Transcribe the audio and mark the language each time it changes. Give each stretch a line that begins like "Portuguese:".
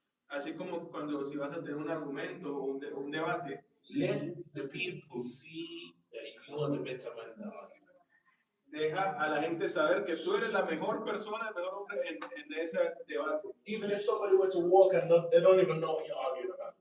Spanish: así como cuando si vas a tener un argumento o un debate,
English: let the people see that you are the better man in the argument.
Spanish: Deja a la gente saber que tú eres la mejor persona, el mejor hombre en ese debate.
English: Even if somebody were to walk and they don't even know what you're arguing about.